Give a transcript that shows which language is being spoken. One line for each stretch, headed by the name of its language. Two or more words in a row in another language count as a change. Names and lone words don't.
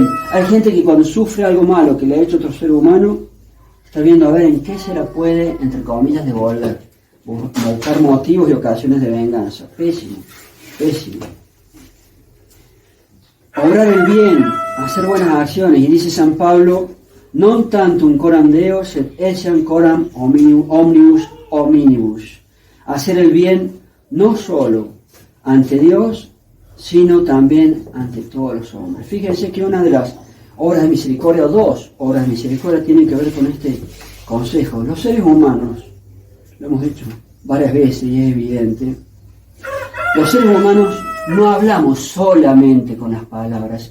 Spanish: Hay gente que cuando sufre algo malo que le ha hecho otro ser humano, está viendo a ver en qué se la puede, entre comillas, devolver. Buscar motivos y ocasiones de venganza. Pésimo, pésimo. Obrar el bien, hacer buenas acciones. Y dice San Pablo:
Latin: non tantum coram Deo, sed etiam coram omnibus hominibus.
Spanish: Hacer el bien no solo ante Dios, sino también ante todos los hombres. Fíjense que una de las obras de misericordia, o dos obras de misericordia, tienen que ver con este consejo. Los seres humanos, lo hemos dicho varias veces y es evidente, los seres humanos no hablamos solamente con las palabras.